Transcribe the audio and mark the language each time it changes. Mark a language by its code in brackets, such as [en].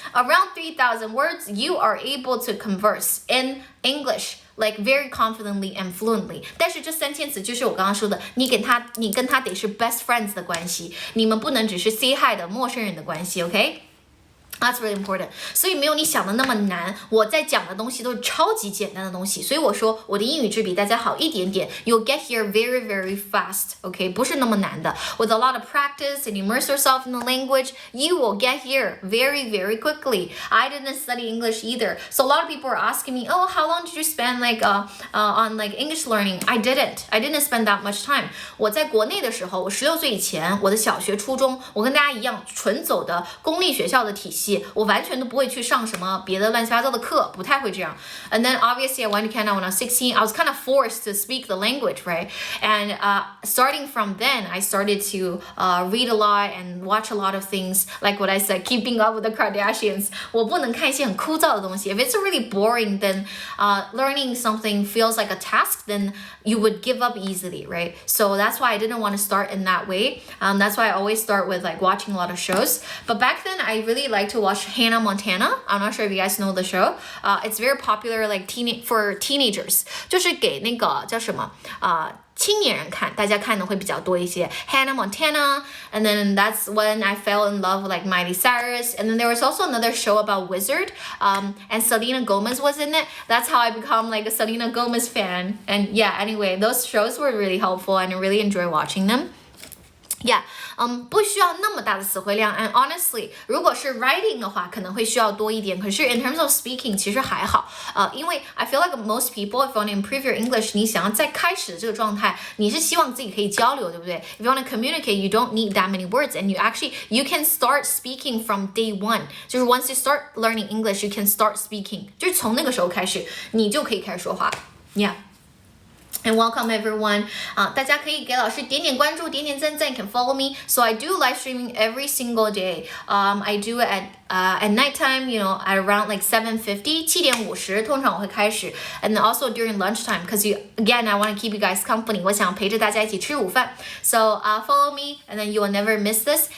[en] Around 3,000 words, you are able to converse in English, like very confidently and fluently. [zh] 但是这3000词就是我刚刚说的，你跟他得是 [en] best friends [zh] 的关系，你们不能只是 [en] say hi [zh] 的陌生人的关系 ， [en] OK？That's really important. [zh] 所以没有你想的那么难，我在讲的东西都是超级简单的东西，所以我说我的英语质比大家好一点点。 [en] You'll get here very, very fast, okay? [zh] 不是那么难的。 [en] With a lot of practice and immerse yourself in the language, you will get here very, very quickly. I didn't study English either. So a lot of people are asking me, oh, how long did you spend on English learning? I didn't spend that much time. [zh] 我在国内的时候，我16岁以前，我的小学、初中，我跟大家一样，纯走的公立学校的体系。我完全都不会去上什么别的乱七八糟的课，不太会这样。 [en] And then obviously I went to Canada when I was 16. I was kind of forced to speak the language, right? And starting from then, I started to read a lot and watch a lot of things, like what I said, keeping up with the Kardashians. [zh] 我不能看一些很枯燥的东西。 [en] If it's really boring, then learning something feels like a task, then you would give up easily, right? So that's why I didn't want to start in that way. That's why I always start with like watching a lot of shows. But back then, I really liked to watch Hannah Montana. I'm not sure if you guys know the show. It's very popular like for teenagers. [zh] 就是给那个叫什么青年人看，大家看的会比较多一些。 [en] Hannah Montana, and then that's when I fell in love with like Miley Cyrus. And then there was also another show about Wizard, and Selena Gomez was in it. That's how I become like a Selena Gomez fan. And yeah, anyway, those shows were really helpful and I really enjoy watching them. Yeah, [zh] 不需要那么大的词汇量 [en] and honestly [zh] 如果是 [en] writing [zh] 的话可能会需要多一点，可是 [en] in terms of speaking [zh] 其实还好因为 [en] I feel like most people if you want to improve your English [zh] 你想要在开始的这个状态你是希望自己可以交流对不对 [en] If you want to communicate you don't need that many words and you can start speaking from day one 就是 once you start learning English you can start speaking [zh] 就是从那个时候开始你就可以开始说话 [en] Yeah.And welcome everyone. [zh] 大家可以给老师点点关注，点点赞赞 can follow me. [en] So I do live streaming every single day. I do it at nighttime, at around like 7:50, 7:50 [zh] 通常我会开始 [en] and then also during lunchtime because again I want to keep you guys company. [zh] 我想陪着大家一起吃午饭 [en] So follow me and then you will never miss this.